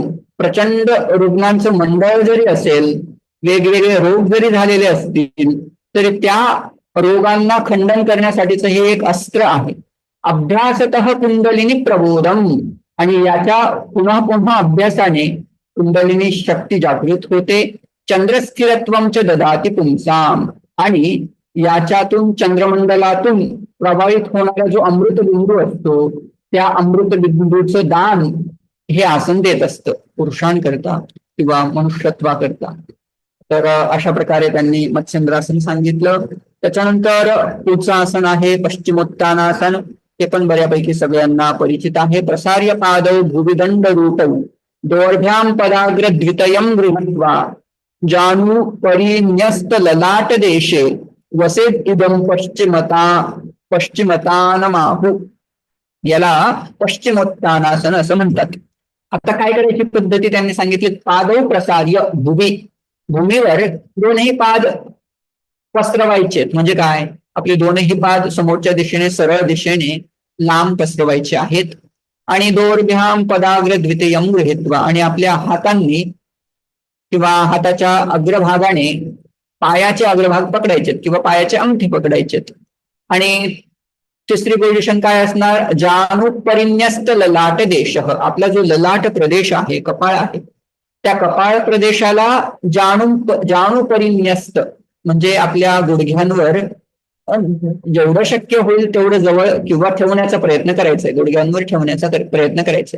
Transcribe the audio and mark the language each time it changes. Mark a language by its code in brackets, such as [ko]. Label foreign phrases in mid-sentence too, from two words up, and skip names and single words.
[mr] प्रचंड रुग्णांचं मंडळ जरी असेल, वेगवेगळे रोग जरी झालेले असतील तरी त्या रोगांना खंडन करण्यासाठीच हे एक अस्त्र आहे. [sa] अभ्यासतः कुंडलिनी प्रबोधम. [mr] आणि याच्या पुन्हा पुन्हा अभ्यासाने कुंडलिनी शक्ती जागृत होते. [sa] चंद्रस्थिरत्वं च ददाति पुंसाम. [mr] आणि याच्यातून चंद्रमंडलातून प्रभावित होणारा जो अमृत बिंदू असतो त्या अमृत बिंदूचं दान हे आसन देत असतं पुरुषांकरता किंवा मनुष्यत्वाकरता. तर अशा प्रकारे त्यांनी मत्स्येंद्रासन सांगितलं. त्याच्यानंतर पुढचं आसन आहे पश्चिमोत्तानासन. ते पण बऱ्यापैकी सगळ्यांना परिचित आहे. [sa] प्रसार्य पादौ भुविदंड रूपौ दोर्भ्याम पदाग्र द्वितयं गृहीत्वा जानु परिन्यस्त ललाट देशे वसेत इदं पश्चिमतानमाहु. [mr] याला पश्चिमोत्तानासन असं म्हणतात. आता काय करायची पद्धती त्यांनी सांगितली. [sa] पादौ प्रसार्य भूमी, [mr] भूमीवर दोनही पाद पसरवायचे. म्हणजे काय, आपले दोनही पाद समोरच्या दिशेने सरळ दिशेने लांब पसरवायचे आहेत. [sa] आणि दोर्भ्याम पदाग्र द्वितीयं गृहीत्वा, [mr] आणि आपल्या हातांनी किंवा हाताच्या अग्रभागाने पायाचे अग्रभाग पकडायचे किंवा पायाचे अंगठे पकडायचेत. आणि तिसरी पोझिशन काय असणार, [sa] जानु परिन्यस्त ललाट देश. [mr] आपला जो ललाट प्रदेश आहे, कपाळ आहे, त्या कपाळ प्रदेशाला [sa] जाणू परिन्यस्त [mr] म्हणजे आपल्या गुडघ्यांवर जेवढं शक्य होईल तेवढं जवळ किंवा ठेवण्याचा प्रयत्न करायचा, गुडघ्यांवर ठेवण्याचा प्रयत्न करायचा.